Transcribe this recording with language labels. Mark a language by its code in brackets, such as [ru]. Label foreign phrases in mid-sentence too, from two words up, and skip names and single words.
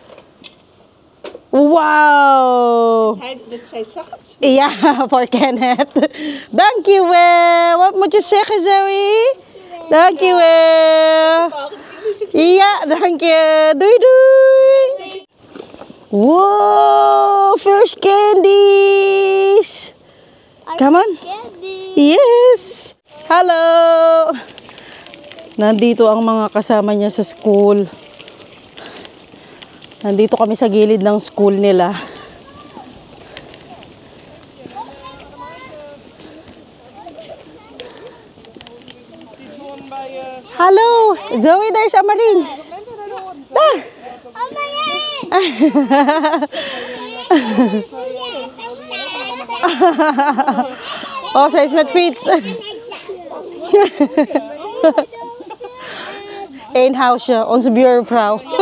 [nl] Wow! dat zij zacht. Ja, voor Kenneth. Dankjewel. Wat moet je zeggen, Zoe? Dankjewel. Ja, dank je. Doei, doei. [en] Wow, first candies. Come on. Candy. Yes. Hello. [tl] Nandito ang mga kasama niya sa school. Nandito kami sa gilid ng school nila. [en] Hello, Zoe, there's Amarins. [nl] Daar. Oh, zij is met fiets. Eén huisje, onze buurvrouw.